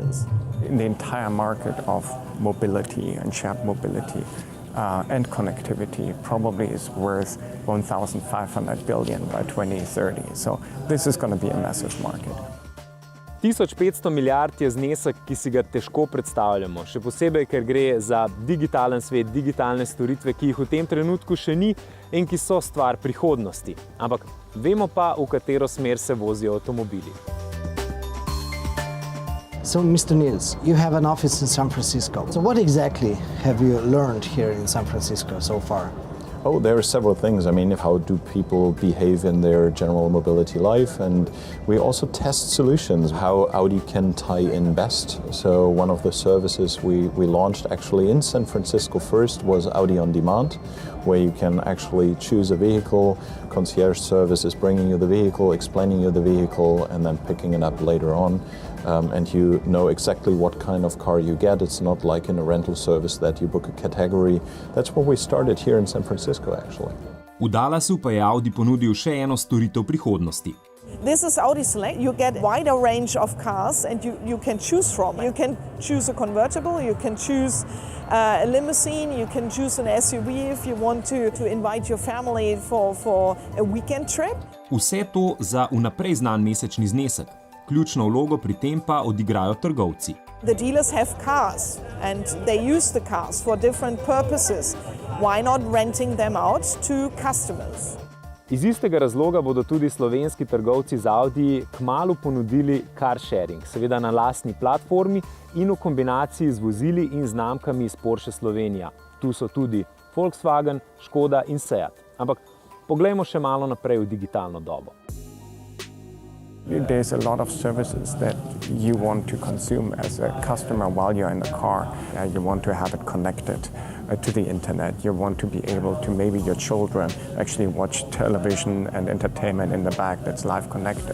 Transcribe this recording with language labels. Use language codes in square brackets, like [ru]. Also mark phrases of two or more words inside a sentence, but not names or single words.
[en] In the entire market of mobility and shared mobility, and connectivity probably is worth 1,500 billion by 2030. So this is going to be a massive market. [sl] 1500 milijard je znesek, ki si ga težko predstavljamo, še posebej, ker gre za digitalen svet, digitalne storitve, ki jih v tem trenutku še ni in ki so stvar prihodnosti. Ampak vemo pa, v katero smer se vozijo avtomobili. [en] So, Mr. Niels, you have an office in San Francisco. So what exactly have you learned here in San Francisco so far? Oh, there are several things. I mean, how do people behave in their general mobility life? And we also test solutions, how Audi can tie in best. So one of the services we launched actually in San Francisco first was Audi On Demand, where you can actually choose a vehicle. Concierge service is bringing you the vehicle, explaining you the vehicle, and then picking it up later on. And you know exactly what kind of car you get. It's not like in a rental service that you book a category. That's what we started here in San Francisco, actually. [sl] V Dallasu pa je Audi ponudil še eno storitev prihodnosti. [en] This is Audi Select. You get a wider range of cars and you can choose from. You can choose a convertible, you can choose a limousine, you can choose an SUV if you want to invite your family for a weekend trip. [sl] Vse to za vnaprej znan mesečni znesek. Ključno vlogo pri tem pa odigrajo trgovci. [en] The dealers have cars and they use the cars for different purposes. Why not renting them out to customers? [sl] Iz istega razloga bodo tudi slovenski trgovci z Audi kmalu ponudili [en] car sharing, [sl] seveda na lastni platformi in v kombinaciji z vozili in znamkami iz Porsche Slovenija. Tu so tudi Volkswagen, Škoda in Seat. Ampak poglejmo še malo naprej v digitalno dobo. [en] There's a lot of services that you want to consume as a customer while you're in the car. You want to have it connected to the internet. You want to be able to, maybe your children actually watch television and entertainment in the back that's live connected.